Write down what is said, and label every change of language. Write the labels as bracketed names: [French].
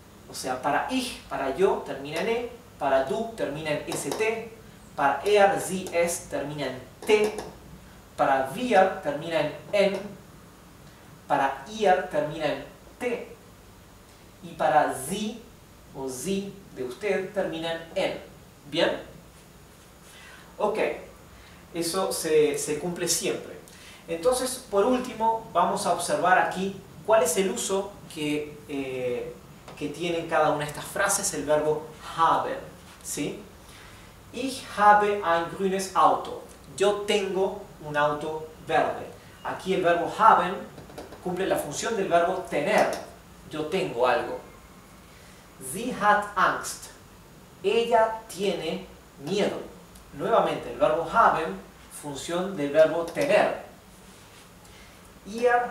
[Spanish] O sea, para ich, para yo, termina en e, para du termina en st, para er, sie, es termina en t, para wir termina en, para ihr termina en t, y para sie o sie de usted termina en. ¿Bien? Ok, eso se cumple siempre. Entonces, por último, vamos a observar aquí cuál es el uso que tiene cada una de estas frases el verbo haben. ¿Sí? [German] Ich habe ein grünes Auto. [Spanish] Yo tengo un auto verde. Aquí el verbo haben cumple la función del verbo tener. Yo tengo algo. [German] Sie hat Angst. [Spanish] Ella tiene miedo. Nuevamente, el verbo haben, función del verbo tener. Ihr